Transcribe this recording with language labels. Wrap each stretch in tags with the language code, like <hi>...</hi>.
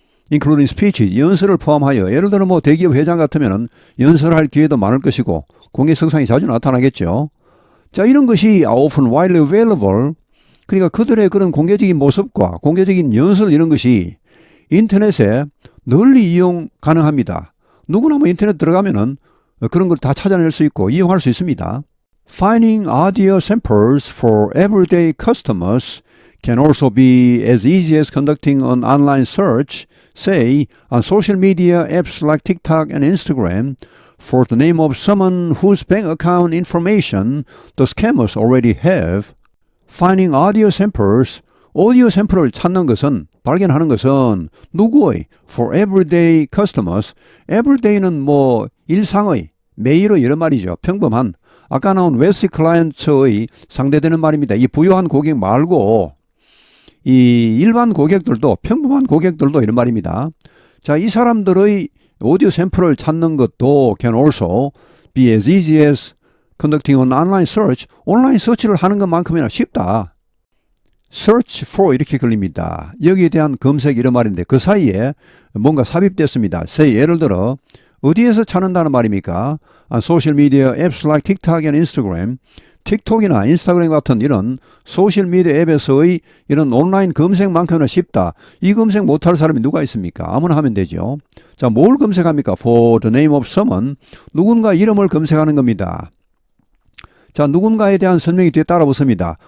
<en>including speech,</en> <ko>연설을 포함하여 예를 들어 대기업 회장 같으면 연설할 기회도 많을 것이고 공개 석상이 자주 나타나겠죠. 자, 이런 것이</ko> <en>often widely available,</en> <ko>그러니까 그들의 그런 공개적인 모습과 공개적인 연설 이런 것이 인터넷에 널리 이용 가능합니다. 누구나 인터넷 들어가면은 그런 걸 다 찾아낼 수 있고 이용할 수 있습니다.</ko> <en>Finding audio samples for everyday customers can also be as easy as conducting an online search, say, on social media apps like TikTok and Instagram, for the name of someone whose bank account information the scammers already have. Finding audio samples,</en> <ko>오디오 샘플을 찾는 것은, 발견하는 것은 누구의?</ko> <en>For everyday customers.</en> <ko>everyday는 일상의, 매일의 이런 말이죠. 평범한. 아까 나온</ko> <en>wealthy client</en> <ko>의 상대되는 말입니다. 이 부유한 고객 말고 이 일반 고객들도, 평범한 고객들도 이런 말입니다. 자, 이 사람들의 오디오 샘플을 찾는 것도</ko> <en>can also be as easy as conducting an online search.</en> <ko>온라인 서치를 하는 것만큼이나 쉽다.</ko> <en>search for</en> <ko>이렇게 걸립니다. 여기에 대한 검색 이런 말인데 그 사이에 뭔가 삽입됐습니다.</ko> <en>say</en> <ko>예를 들어 어디에서 찾는다는 말입니까? 소셜 미디어 앱스</ko> <en>like TikTok and Instagram.</en> <ko>틱톡이나 인스타그램 같은 이런 소셜 미디어 앱에서의 이런 온라인 검색만큼이나 쉽다. 이 검색 못할 사람이 누가 있습니까? 아무나 하면 되죠. 자, 뭘 검색합니까?</ko> <en>For the name of someone.</en> <ko>누군가 이름을 검색하는 겁니다. 자, 누군가에 대한 설명이 뒤에 따라 붙습니다.</ko>